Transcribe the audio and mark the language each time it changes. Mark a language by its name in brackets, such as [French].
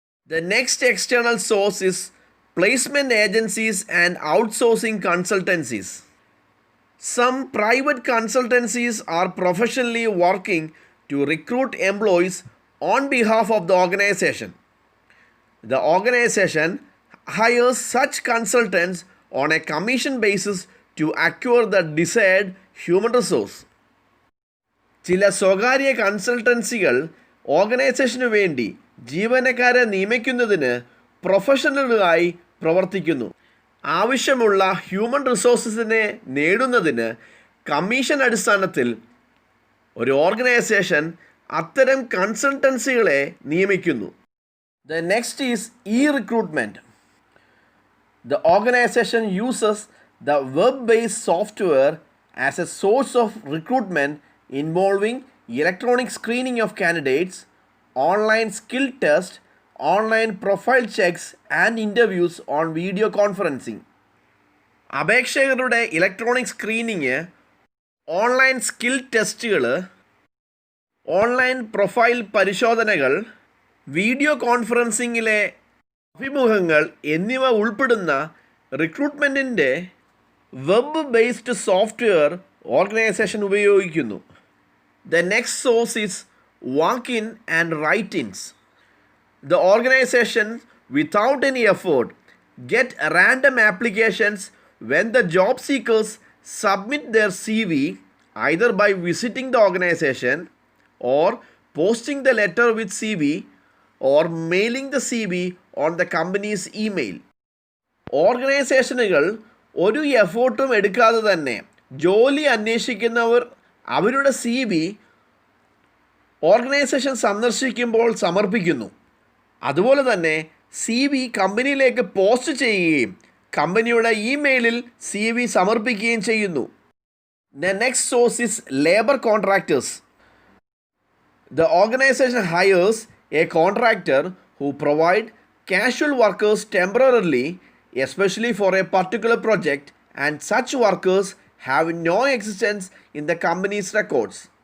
[English] The next external source is placement agencies and outsourcing consultancies. Some private consultancies are professionally working to recruit employees on behalf of the organization. The organization hires such consultants on a commission basis to acquire the desired human resource. [Malayalam] ചില സ്വകാര്യ കൺസൾട്ടൻസികൾ ഓർഗനൈസേഷനു വേണ്ടി ജീവനക്കാരെ നിയമിക്കുന്നതിന് പ്രൊഫഷണലുകളായി പ്രവർത്തിക്കുന്നു. ആവശ്യമുള്ള human റിസോഴ്സസിനെ നേടുന്നതിന് commission അടിസ്ഥാനത്തിൽ ഒരു organisation അത്തരം കൺസൾട്ടൻസികളെ നിയമിക്കുന്നു. [English] The next is e-recruitment. The organization uses the web-based software as a source of recruitment involving electronic screening of candidates, online skill test, online profile checks and interviews on video conferencing. [Malayalam] അപേക്ഷകരുടെ electronic screening, online skill ടെസ്റ്റുകൾ, online profile പരിശോധനകൾ, video കോൺഫറൻസിങ്ങിലെ അഭിമുഖങ്ങൾ എന്നിവ ഉൾപ്പെടുന്ന റിക്രൂട്ട്മെൻറ്റിൻ്റെ web based software organisation ഉപയോഗിക്കുന്നു. [English] The next source is walk-in and write-ins. The organization, without any effort, get random applications when the job seekers submit their CV either by visiting the organization or posting the letter with CV or mailing the CV on the company's email. [Malayalam] ഓർഗനൈസേഷനുകൾ ഒരു എഫേർട്ടും എടുക്കാതെ തന്നെ ജോലി അന്വേഷിക്കുന്നവർ അവരുടെ CV organisation സന്ദർശിക്കുമ്പോൾ സമർപ്പിക്കുന്നു. അതുപോലെ തന്നെ CV കമ്പനിയിലേക്ക് പോസ്റ്റ് ചെയ്യുകയും കമ്പനിയുടെ ഇമെയിലിൽ CV സമർപ്പിക്കുകയും ചെയ്യുന്നു. [English] The next source is labor contractors. The organization hires a contractor who provide casual workers temporarily, especially for a particular project, and such workers have no existence in the company's records.